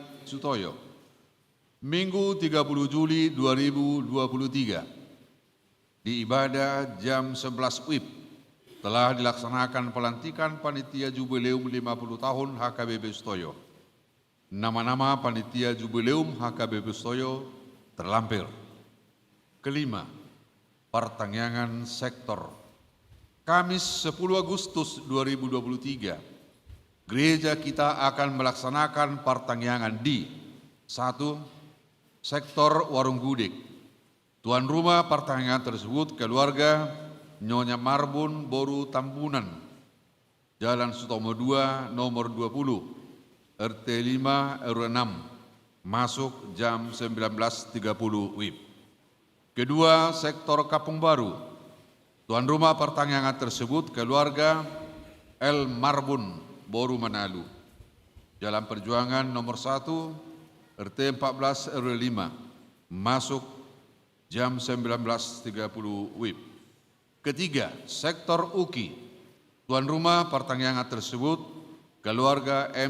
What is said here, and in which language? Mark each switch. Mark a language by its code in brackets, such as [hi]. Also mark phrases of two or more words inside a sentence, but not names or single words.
[id] Sutoyo. Minggu 30 Juli 2023 di ibadah jam 11 WIB telah dilaksanakan pelantikan Panitia Jubileum 50 tahun HKBP Sutoyo. Nama-nama Panitia Jubileum HKBP Sutoyo terlampir. Kelima, pertangyangan sektor. Kamis 10 Agustus 2023, gereja kita akan melaksanakan pertangyangan di 1. Sektor Warung Gudik. Tuan rumah pertangyangan tersebut keluarga Nyonya Marbun Boru Tambunan, Jalan Sutomo 2 nomor 20, RT 5 RW 6, masuk jam 19.30 WIB. Kedua, sektor Kapung Baru. Tuan rumah pertangyangan tersebut keluarga L. Marbun Boru Manalu, Jalan Perjuangan nomor 1, RT 14 RW 5, masuk jam 19.30 WIB. Ketiga, sektor UKI. Tuan rumah pertangyangan tersebut keluarga M.